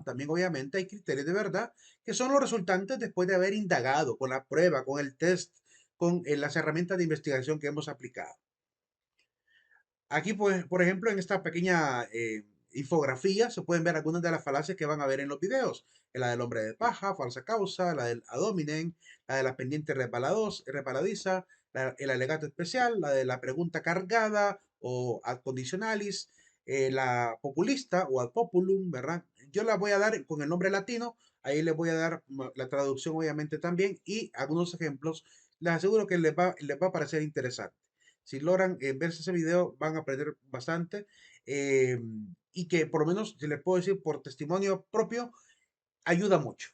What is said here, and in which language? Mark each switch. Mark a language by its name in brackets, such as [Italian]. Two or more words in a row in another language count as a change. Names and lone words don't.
[Spanish] También obviamente hay criterios de verdad que son los resultantes después de haber indagado con la prueba, con el test, con las herramientas de investigación que hemos aplicado. Aquí, pues, por ejemplo, en esta pequeña infografía se pueden ver algunas de las falacias que van a ver en los videos. La del hombre de paja, falsa causa, la del [Latin] ad hominem, [Spanish] la de la pendiente resbaladiza, el alegato especial, la de la pregunta cargada o [Latin] ad conditionalis, [Spanish] la populista o [Latin] ad populum, [Spanish] ¿verdad? Yo la voy a dar con el nombre latino, ahí les voy a dar la traducción obviamente también y algunos ejemplos. Les aseguro que les va a parecer interesante. Si logran verse ese video, van a aprender bastante. eh, y que por lo menos, si les puedo decir por testimonio propio, ayuda mucho.